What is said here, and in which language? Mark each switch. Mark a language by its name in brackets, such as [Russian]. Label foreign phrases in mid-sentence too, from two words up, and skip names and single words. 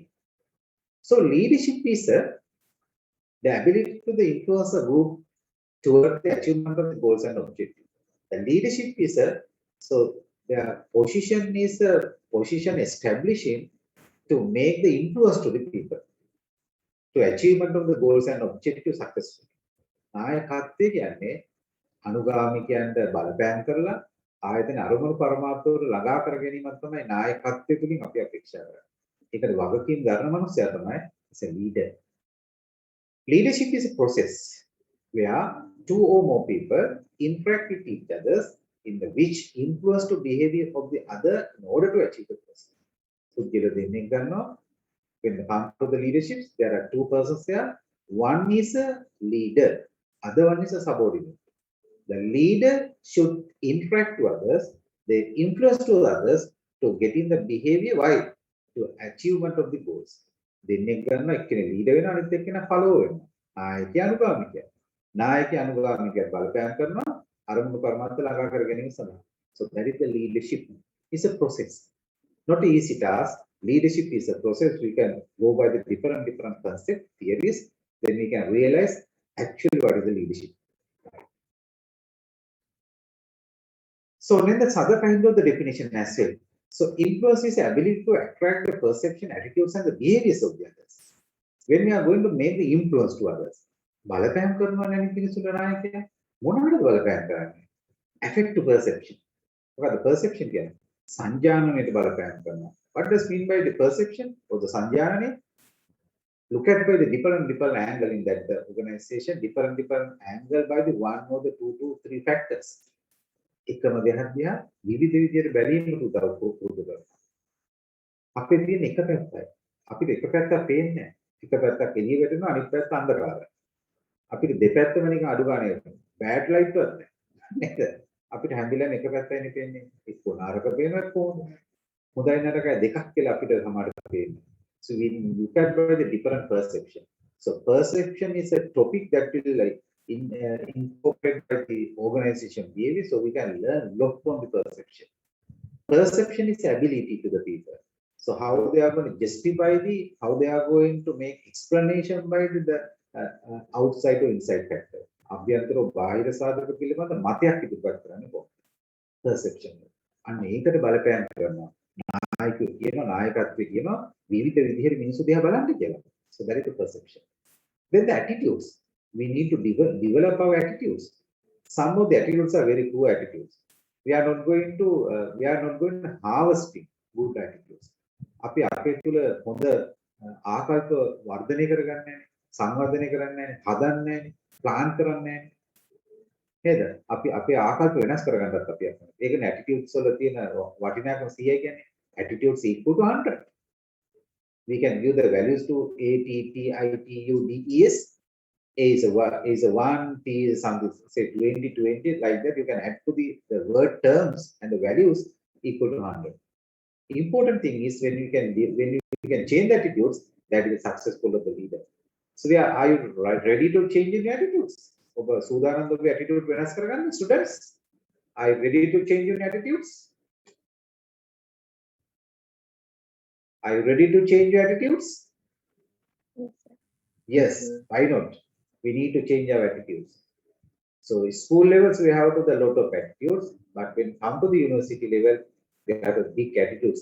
[English] So leadership is the ability to influence a group toward the achievement of the goals and objectives. The leadership is so the position is a position establishing to make the influence to the people to achievement of the goals and objectives successfully. [Sinhala] නායකත්වය කියන්නේ අනුගාමිකයන්ට බලපෑම් කරලා ආයතන අරමුණු පරමාර්ථවල ළඟා කර ගැනීමක් තමයි නායකත්වය තුලින් අපි අපේක්ෂා කරන්නේ. ඒකට වගකීම් ගන්න මනුස්සයා තමයි [English] is a leader. Leadership is a process where two or more people interact with each other in the which influence to behavior of the other in order to achieve the person. So when it comes to the leadership, there are two persons there. One is a leader, other one is a subordinate. The leader should interact to others, they influence to others to get in the behavior. Why? To achievement of the goals. [Sinhala] දෙන්නෙක් ගන්න එක්කෙනෙක් ලීඩර් වෙනවා අනිත් එක්කෙනා ෆලෝ වෙනවා. නායකයා අනුගාමිකයා. නායකයා අනුගාමිකයා බලපෑම් කරනවා අරමුණු පරමාර්ථ ළඟා කර ගැනීම සඳහා. [English] So that is the leadership. It's a process. Not an easy task. Leadership is a process. We can go by the different concept theories. Then we can realize actually what is the leadership. So then the other kind of the definition as well. So influence is the ability to attract the perception, attitudes, and the behaviors of the others. When we are going to make the influence to others, [Sinhala] බලපෑම් කරනවා නම් පිළිසුල නායකයා මොනවද බලපෑම් කරන්නේ? [English] Affect to perception. [Sinhala] මොකද perception කියන්නේ සංජානනයට බලපෑම් කරනවා. [English] What does mean by the perception or the සංජානනය? Look at by the different angle in that the organization, different angle by the one or the two to three factors. [Sinhala] එකම දෙයක් දිහා විවිධ විදියට බැලීමට උදව් කරනවා. අපේ තියෙන එක පැත්තයි. අපිට එක පැත්තක් පේන්නේ නැහැ. එක පැත්තක් එළිය වැටෙනවා අනිත් පැත්ත අන්ධකාරයි. අපිට දෙපැත්තම නිකන් අඩු ගානේ [English] bad light [Sinhala] වත් නැහැ. නේද? අපිට හැංගිලාම එක පැත්තයිනේ පේන්නේ. එක්ක නරක පේනවා කොහොමද? හොඳයි නරකයි දෙකක් කියලා අපිට සමහරට පේන්නේ. [English] So we look at by the different perception. So perception is a topic that will like incorporate by the organization behavior. So we can learn a lot from the perception. Perception is ability to the people. So how they are going to justify how they are going to make explanation by the outside or inside factor. [Sinhala] අභ්‍යන්තර බාහිර සාධක පිළිබඳ මතයක් ඉදිරිපත් කරන්නේ කොහොමද? perception. අන්න ඒකට බලපෑම් කරනවා. නායකයෝ කියනවා නායකත්වයේ කියනවා විවිධ විදිහට මිනිස්සු දිහා බලන්න කියලා. [English] So that is the perception. Then the attitudes. We need to develop our attitudes. Some of the attitudes are very poor attitudes. We are not going to harvesting good attitudes. [Sinhala] අපි අපේ තුල හොඳ ආකල්ප වර්ධනය කරගන්නේ නැහැ, සංවර්ධනය කරන්නේ නැහැ, හදන්නේ නැහැ, ප්ලාන් කරන්නේ නැහැ. නේද? අපි අපේ ආකල්ප වෙනස් කරගන්නත් අපි අකමැති. ඒකනේ attitudes වල තියෙන වටිනාකම 100 කියන්නේ. [English] Attitudes equal to 100. We can give the values to A, T, T, I, T, U, D, E, S. A is a 1, T is something, say 20, 20, like that. You can add to the word terms and the values equal to 100. Important thing is when you can change the attitudes, that is successful of the leader. So are you ready to change your attitudes? [Sinhala] ඔබ සූදානම්ද ඔබේ attitude වෙනස් කරගන්න students? [English] Are you ready to change your attitudes? Are you ready to change your attitudes? Yes, why not? We need to change our attitudes. So school levels we have to the lot of attitudes, but when come to the university level, we have the big attitudes.